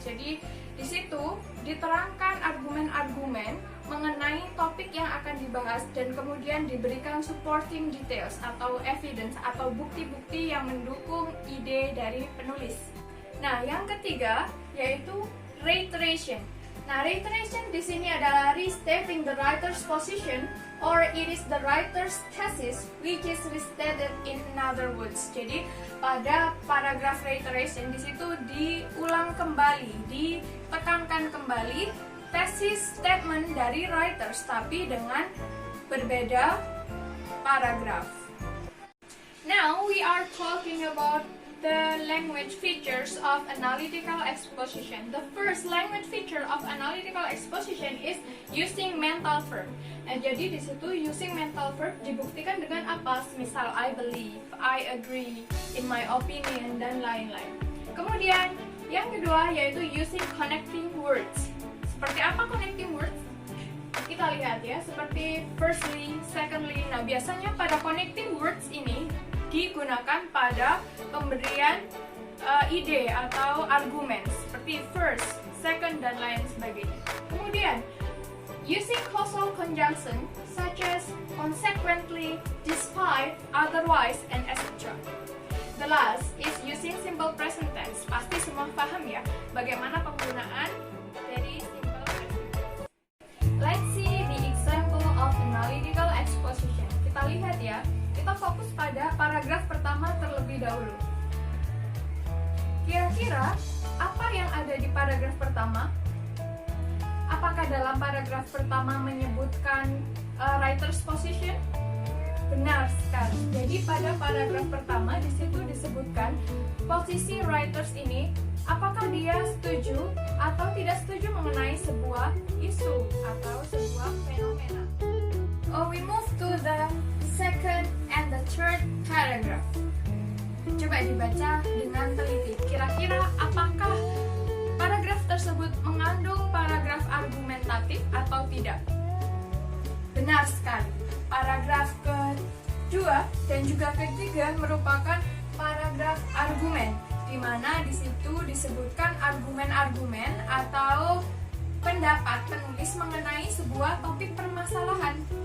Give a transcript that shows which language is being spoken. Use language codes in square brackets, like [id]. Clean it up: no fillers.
[id] Jadi di situ diterangkan argumen-argumen mengenai topik yang akan dibahas dan kemudian diberikan [en] supporting details [id] atau evidence atau bukti-bukti yang mendukung ide dari penulis. Nah, yang ketiga yaitu reiteration. [en] Nah, reiteration [id] di sini adalah [en] restating the writer's position or it is the writer's thesis which is restated in other words. [id] Jadi pada paragraf reiteration di situ diulang kembali, ditekankan kembali thesis statement dari writers tapi dengan berbeda paragraf. [en] Now we are talking about the language features of analytical exposition. The first language feature of analytical exposition is using mental verb. [id] Nah, jadi di situ [en] using mental verb [id] dibuktikan dengan apa? Misal [en] I believe, I agree, in my opinion, [id] dan lain-lain. Kemudian yang kedua yaitu using connecting words. Seperti apa connecting words? Kita lihat ya, seperti firstly, secondly. Nah, biasanya pada connecting words ini digunakan pada pemberian ide atau argumen seperti first, second, dan lain sebagainya. Kemudian, [en] using causal conjunction such as consequently, despite, otherwise, and etc. The last is using simple present tense. [id] Pasti semua paham ya bagaimana penggunaan dari simple present tense. [en] Let's see the example of analytical exposition. [id] Kita lihat ya. Kita fokus pada paragraf pertama terlebih dahulu. Kira-kira apa yang ada di paragraf pertama? Apakah dalam paragraf pertama menyebutkan writer's position? Benar sekali. Jadi pada paragraf pertama di situ disebutkan posisi writers ini, apakah dia setuju atau tidak setuju mengenai sebuah isu atau sebuah fenomena. [en] We move to the second and the third paragraph. [id] Coba dibaca dengan teliti. Kira-kira apakah paragraf tersebut mengandung paragraf argumentatif atau tidak? Benar sekali. Paragraf kedua dan juga ketiga merupakan paragraf argumen, di mana di situ disebutkan argumen-argumen atau pendapat penulis mengenai sebuah topik permasalahan.